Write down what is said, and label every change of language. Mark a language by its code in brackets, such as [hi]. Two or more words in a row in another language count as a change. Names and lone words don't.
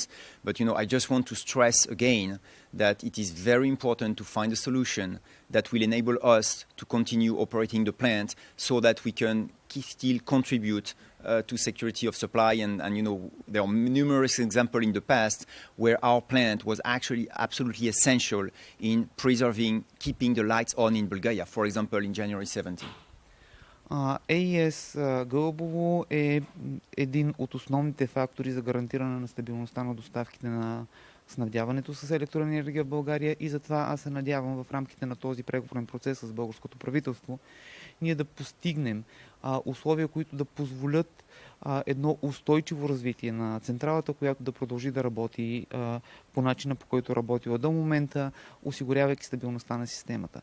[en] But, I just want to stress again that it is very important to find a solution that will enable us to continue operating the plant so that we can still contribute to security of supply. And there are numerous examples in the past where our plant was actually absolutely essential in keeping the lights on in Bulgaria, for example, in January 17. [bg] ЕЙ Гълъбово е един от основните фактори за гарантиране на стабилността на доставките на снабдяването с електроенергия в България и затова аз се надявам в рамките на този преговорен процес с българското правителство ние да постигнем условия, които да позволят едно устойчиво развитие на централата, която да продължи да работи по начина, по който работила до момента, осигурявайки стабилността на системата.